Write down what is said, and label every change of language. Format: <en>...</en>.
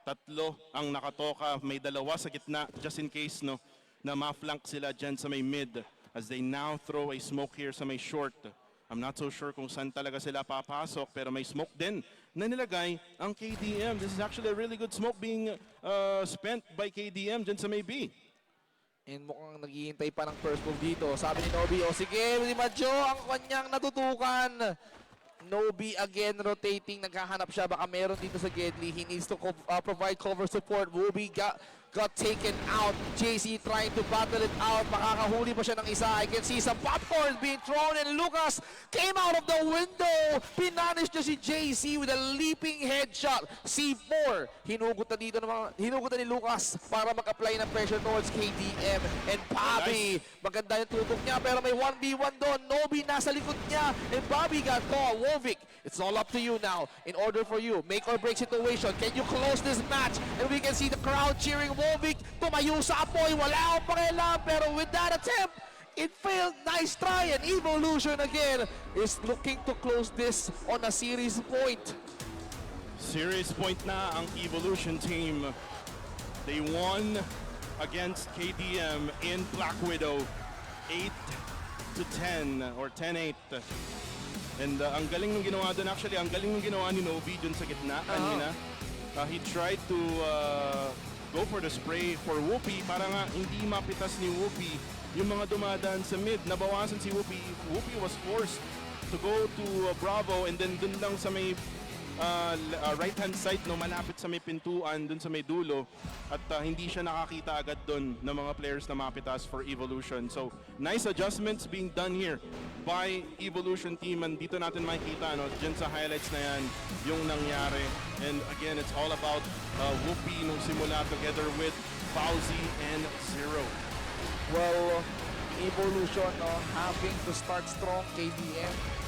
<tl>3 ang nakatoka, may 2 sa gitna</tl> <en>just in case,</en> <tl>no, na ma-flank sila dyan sa may mid</tl> <en>as they now throw a smoke here</en> <tl>sa may short.</tl> <en>I'm not so sure</en> <tl>kung saan talaga sila papasok pero may smoke din na nilagay ang KDM.</tl> <en>This is actually a really good smoke being spent by KDM</en> <tl>dyan sa may B. And mukhang naghihintay pa ng first move dito. Sabi ni Nobi, sige, ni Majo ang kanyang natutukan.</tl> <en>Nobi again rotating,</en> <tl>naghahanap siya. Baka meron dito sa Gedli.</tl> <en>He needs to provide cover support. Wubi got taken out. JC trying to battle it out.</en> <tl>Makakahuli pa siya ng isa.</tl> <en>I can see some popcorn being thrown and Lucas came out of the window.</en> <tl>Pinanish niya si JC with a leaping headshot. C4. Hinugot na ni Lucas para mag-apply ng pressure towards KDM. And Bobby, maganda yung tutok niya pero may 1v1 doon.</tl> <en>Nobi</en> <tl>nasa likod niya</tl> <en>and Bobby got caught. Wovic, it's all up to you now. In order for you, make or break situation. Can you close this match? And we can see the crowd cheering Wovic.</en> <tl>Tumayo sa apoy. Wala akong pakialam.</tl> <en>Pero with that attempt, it failed. Nice try. And Evolution again is looking to close this on a series point.</en> <tl>Series point na ang Evolution team.</tl> <en>They won against KDM in Black Widow 8-10 or 10-8.</en> <tl>And ang galing ng ginawa doon,</tl> <en>actually,</en> <tl>ang galing ng ginawa ni Nobi dun sa gitna kanina.</tl> <en>He tried to go for the spray for Whoopi</en> <tl>para nga hindi mapitas ni Whoopi yung mga dumadaan sa mid. Nabawasan si Whoopi.</tl> <en>Whoopi was forced to go to Bravo and then</en> <tl>dun lang sa may</tl> <en>right-hand side,</en> <tl>no, malapit sa may pintuan, dun sa may dulo. At hindi siya nakakita agad dun ng mga players na mapitas for Evolution.</tl> <en>So, nice adjustments being done here by Evolution team.</en> <tl>And dito natin makikita, no, dyan sa highlights na yan, yung nangyari.</tl> <en>And again, it's all about Whoopi</en> <tl>nung simula</tl> <en>together with Fauzi and Zero. Well, Evolution, no, having to start strong, KDM.</en>